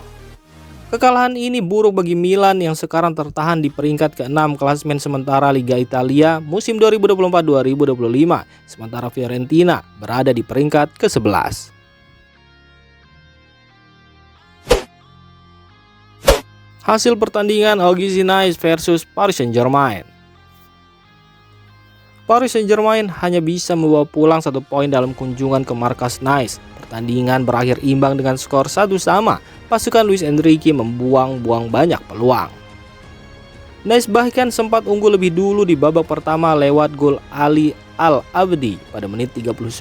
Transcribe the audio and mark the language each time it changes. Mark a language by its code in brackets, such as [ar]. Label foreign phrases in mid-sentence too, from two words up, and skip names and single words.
[id] Kekalahan ini buruk bagi Milan yang sekarang tertahan di peringkat ke-6 klasemen sementara Liga Italia musim 2024-2025, sementara Fiorentina berada di peringkat ke-11. Hasil pertandingan Auxerre Nice versus Paris Saint-Germain. Paris Saint-Germain hanya bisa membawa pulang 1 poin dalam kunjungan ke markas Nice. Pertandingan berakhir imbang dengan skor 1-1. Pasukan Luis Enrique membuang-buang banyak peluang. Nice bahkan sempat unggul lebih dulu di babak pertama lewat gol Ali Al-Abdi pada menit 39.